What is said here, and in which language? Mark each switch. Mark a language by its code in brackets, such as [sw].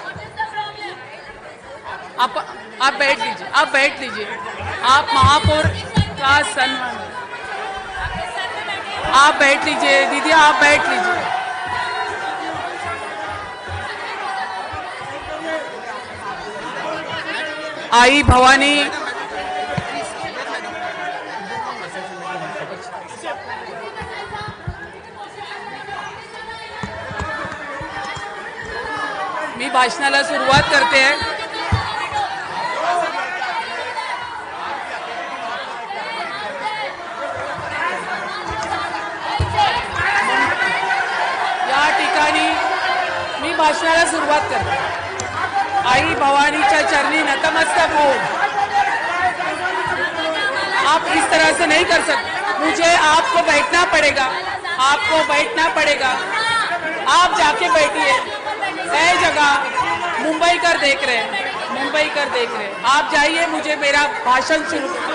[hi] आप बैठ लीजिए, आप बैठ लीजिए. आप महापौर का सम्मान. आप बैठ लीजिए दीदी, आप बैठ लीजिए. [mr] आई भवानी, मी भाषणाला सुरुवात करते. या ठिकाणी मी भाषणाला सुरुवात करते. आई भवानीच्या चरणी नतमस्तक हो. [hi] आप इस तरह से नहीं कर सकते. मुझे आपको बैठना पड़ेगा, आपको बैठना पड़ेगा. आप जाके बैठिए. है जगह. मुंबई कर देख रहे हैं, मुंबई कर देख रहे हैं. आप जाइए, मुझे मेरा भाषण सुरू.